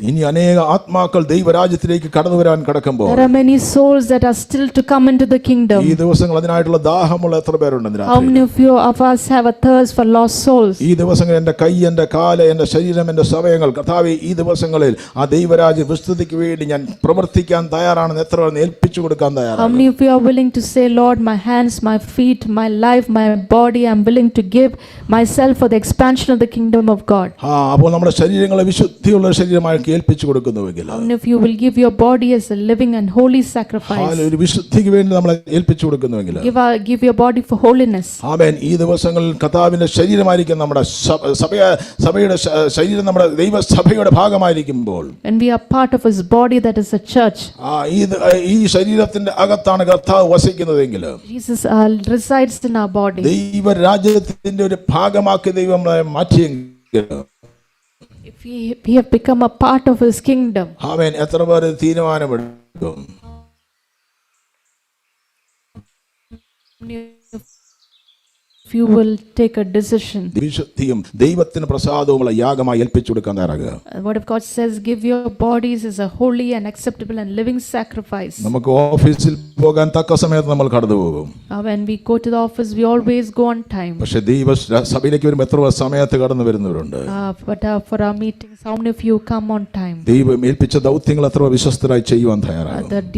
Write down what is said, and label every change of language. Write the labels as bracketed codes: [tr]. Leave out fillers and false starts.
[ml] ഇനി അനേക ആത്മാക്കൾ ദൈവരാജ്യത്തിലേക്ക് കടന്നു വരാൻ കിടക്കുമ്പോൾ, [en] there are many souls that are still to come into the kingdom. [ml] ഈ ദിവസങ്ങൾ അതിനായിട്ടുള്ള ദാഹമുള്ള എത്ര പേരുണ്ട്? [en] How many of us have a thirst for lost souls? [ml] ഈ ദിവസങ്ങൾ എന്റെ കൈ, എന്റെ കാല്, എന്റെ ശരീരം, എന്റെ സമയങ്ങൾ കർത്താവേ, ഈ ദിവസങ്ങളിൽ ആ ദൈവരാജ്യ വിസ്തൃതിക്ക് വേണ്ടി ഞാൻ പ്രവർത്തിക്കാൻ തയ്യാറാണെന്ന് എത്ര പേർ ഏൽപ്പിച്ചു കൊടുക്കാൻ [en] How [ml] തയ്യാറാണ്? [en] many of you are willing to say, Lord, my hands, my feet, my life, my body, I'm willing to give myself for the expansion of the kingdom of God? [ml] അപ്പോൾ നമ്മുടെ ശരീരങ്ങളെ വിശുദ്ധിയുള്ള ശരീരമായി ഏൽപ്പിച്ചു കൊടുക്കുന്നുവെങ്കിൽ, [en] How many of you will give your body as a living and holy sacrifice? [ml] ഒരു വിശുദ്ധിക്ക് വേണ്ടി നമ്മളെ ഏൽപ്പിച്ചു കൊടുക്കുന്നുവെങ്കിൽ, [en] Give your body for holiness. [ml] ആമേൻ. ഈ ദിവസങ്ങളിൽ കർത്താവിന്റെ ശരീരമായിരിക്കും നമ്മുടെ സഭയുടെ ശരീരം, നമ്മുടെ ദൈവസഭയുടെ ഭാഗമായിരിക്കുമ്പോൾ, [en] When we are part of His body, that is the church. [ml] ഈ ശരീരത്തിന്റെ അകത്താണ് കർത്താവ് വസിക്കുന്നതെങ്കിൽ, [en] Jesus resides in our body. [ml] ദൈവരാജ്യത്തിന്റെ ഒരു ഭാഗമാക്കി ദൈവം നമ്മളെ മാറ്റിയെങ്കിൽ, [en] If we have become a part of His kingdom, [ml] ആമേൻ, എത്ര പേര് തീരുമാനമെടുക്കും? [en] if you will take a decision. [ml] വിശുദ്ധിയും ദൈവത്തിന് പ്രസാദവുമുള്ള യാഗമായി ഏൽപ്പിച്ചു കൊടുക്കാൻ തയ്യാറാകുക. [en] The word of God says, give your bodies as a holy and acceptable and living sacrifice. [ml] നമുക്ക് ഓഫീസിൽ പോകാൻ തക്ക സമയത്ത് നമ്മൾ കടന്നു പോകും. [en] When we go to the office, we always go on time. [ml] പക്ഷേ സഭയിലേക്ക് വരുമ്പോൾ എത്ര സമയത്ത് കടന്നു വരുന്നവരുണ്ട്? [en] But for our meetings, how many of you come on time? [ml] ദൈവം ഏൽപ്പിച്ച ദൗത്യങ്ങൾ എത്ര വിശ്വസ്തരായി ചെയ്യുവാൻ തയ്യാറാകും?